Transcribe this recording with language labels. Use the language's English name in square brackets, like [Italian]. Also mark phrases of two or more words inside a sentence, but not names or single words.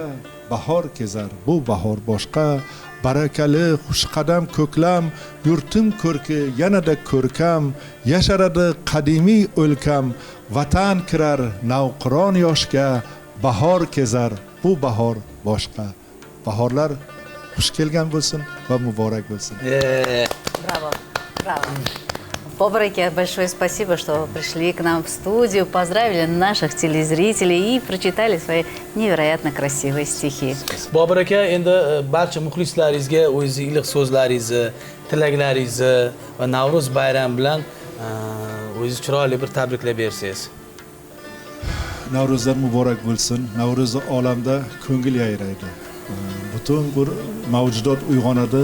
[Uzbek] Bahor kezar, bu bahor boshqa. Barakali xushqadam ko'klam, yurtim ko'rki yanada ko'rkam, yasharadi qadimiy o'lkam, vatan kirar navqiron yoshga. Bahor kezar, bu bahor boshqa. Bahorlar xush kelgan bo'lsin va muborak bo'lsin. [Russian] Браво, браво. Бобур Аке, большое спасибо, что пришли к нам в студию, поздравили наших телезрителей и прочитали свои невероятно красивые стихи. [Uzbek] Bobur aka, endi barcha muxlislaringizga o'zingizning iliq so'zlaringizni, tilaklaringizni va Navro'z bayrami bilan o'zingiz chiroyli bir tabriklab bersangiz. Navro'zlar muborak bo'lsin. Navro'zni olamda ko'ngil yayraydi. Butun bir mavjudot uyg'onadi.